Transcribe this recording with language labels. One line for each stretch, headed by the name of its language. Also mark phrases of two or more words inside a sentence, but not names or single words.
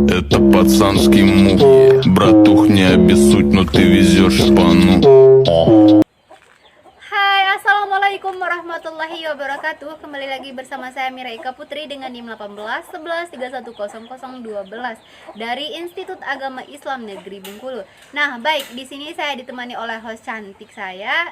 Russian: Это пацанский мув. Братух, не обессудь, но ты везешь пану.
Arabic: Hai, السلام عليكم ورحمة الله وبركاته.
Indonesian: Kembali lagi bersama saya Mira Ika Putri dengan NIM 18 11 3100 12 dari Institut Agama Islam Negeri Bengkulu. Nah, baik, di sini saya ditemani oleh host cantik saya.